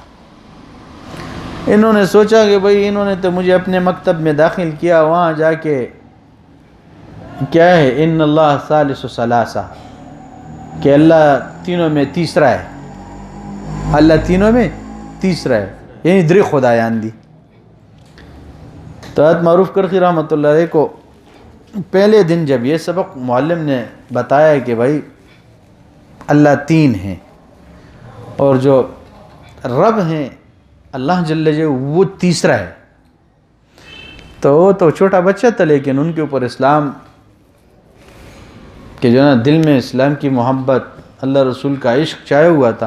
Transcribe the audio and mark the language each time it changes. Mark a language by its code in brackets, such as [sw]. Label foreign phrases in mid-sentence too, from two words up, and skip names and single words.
[ur] انہوں نے سوچا کہ بھئی انہوں نے تو مجھے اپنے مکتب میں داخل کیا، وہاں جا کے کیا ہے [ar] ان اللہ ثالث ثلاثہ، [ur] کہ اللہ تینوں میں تیسرا ہے، اللہ تینوں میں تیسرا ہے۔ [ps] یعنی درې خدایان دي. [ur] تو حضرت معروف کرخی [ar] رحمۃ اللہ علیہ [ur] کو پہلے دن جب یہ سبق معلم نے بتایا کہ بھائی اللہ تین ہیں اور جو رب ہیں [ar] اللہ جل جلالہ [ur] وہ تیسرا ہے، تو وہ تو چھوٹا بچہ تھا لیکن ان کے اوپر اسلام کہ جو ہے نا دل میں اسلام کی محبت، اللہ رسول کا عشق چھایا ہوا تھا.